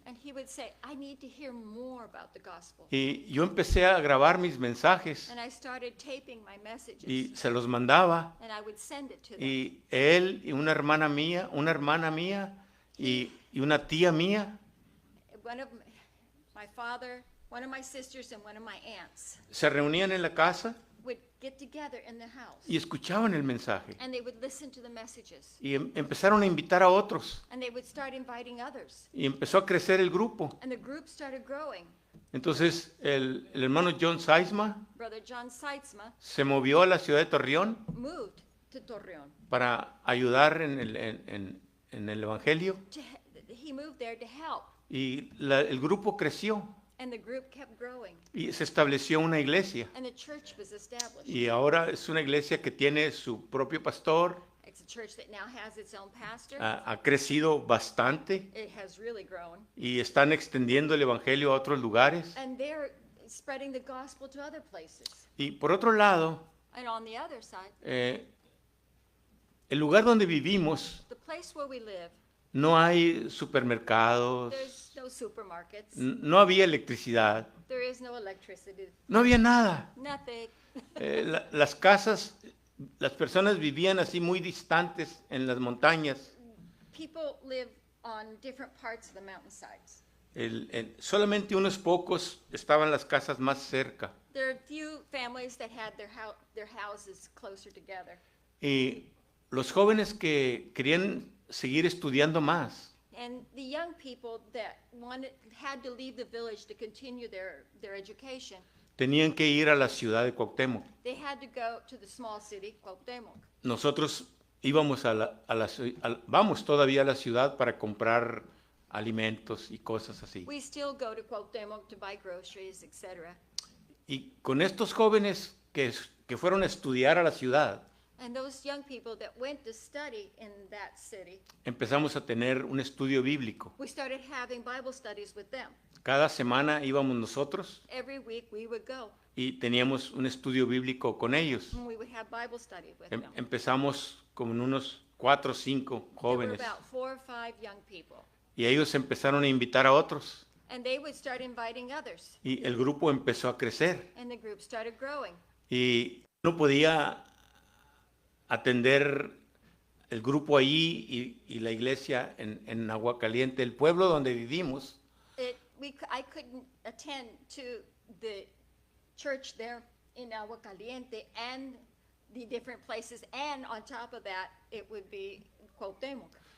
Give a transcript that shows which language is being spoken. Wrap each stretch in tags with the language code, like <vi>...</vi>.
<en>And he would say, I need to hear more about the gospel.</en> <es>Y yo empecé a grabar mis mensajes</es> <en>And I started taping my messages.</en> <es>y se los mandaba.</es> <en>And I would send it to them.</en> <es>Y él y una hermana mía y una tía mía</es> <en>One of my father, one of my sisters, and one of my aunts</en> <es>se reunían en la casa</es> <en>would get together in the house.</en> <es>y escuchaban el mensaje.</es> <en>And they would listen to the messages.</en> <es>Y empezaron a invitar a otros.</es> <en>And they would start inviting others.</en> <es>Y empezó a crecer el grupo.</es> <en>And the group started growing.</en> <es>Entonces el hermano John Seisma</es> <en>Brother John Seitzma</en> <es>se movió a la ciudad de Torreón</es> <en>moved to Torreón.</en> <es>para ayudar en el Evangelio.</es> <en>He moved there to help.</en> <es>Y el grupo creció</es> <en>And the group kept growing.</en> <es>y se estableció una iglesia.</es> <en>And the church was established.</en> <es>Y ahora es una iglesia que tiene su propio pastor.</es> <en>It's a church that now has its own pastor.</en> <es>Ha crecido bastante</es> <en>It has really grown.</en> <es>y están extendiendo el Evangelio a otros lugares.</es> <en>And they're spreading the gospel to other places.</en> <es>Y por otro lado,</es> <en>And on the other side,</en> <es>el lugar donde vivimos</es> <en>the place where we live,</en> <es>no hay supermercados,</es> <en>there's no supermarkets.</en> <es>no había electricidad,</es> <en>There is no electricity.</en> <es>no había nada.</es> <en>Nothing.</en> <es>Las casas, las personas vivían así muy distantes en las montañas.</es> <en>People live on different parts of the mountainsides.</en> <es>Solamente unos pocos estaban las casas más cerca.</es> <en>There are few families that had their houses closer together.</en> <es>Y los jóvenes que querían seguir estudiando más,</es> <en>And the young people that had to leave the village to continue their education,</en> <es>tenían que ir a la ciudad de Cuauhtémoc.</es> <en>they had to go to the small city, Cuauhtémoc.</en> <es>Nosotros íbamos vamos todavía a la ciudad para comprar alimentos y cosas así.</es> <en>We still go to Cuauhtémoc to buy groceries, etc.</en> <es>Y con estos jóvenes que fueron a estudiar a la ciudad,</es> <en>And those young people that went to study in that city,</en> <es>empezamos a tener un estudio bíblico.</es> <en>we started having Bible studies with them.</en> <es>Cada semana íbamos nosotros</es> <en>Every week we would go</en> <es>y teníamos un estudio bíblico con ellos.</es> <en>and we would have Bible study with them.</en> <es>Empezamos con unos 4 o 5</es> <en>There were</en> <es>jóvenes</es> <en>about 4 or 5 young people.</en> <es>y ellos empezaron a invitar a otros</es> <en>And they would start inviting others.</en> <es>y el grupo empezó a crecer</es> <en>And the group started growing.</en> <es>y no podía atender el grupo allí y la iglesia en Aguacaliente, el pueblo donde vivimos.</es> <en>I couldn't attend to the church there in Agua Caliente and the different places. And on top of that, it would be Cuauhtémoc.</en>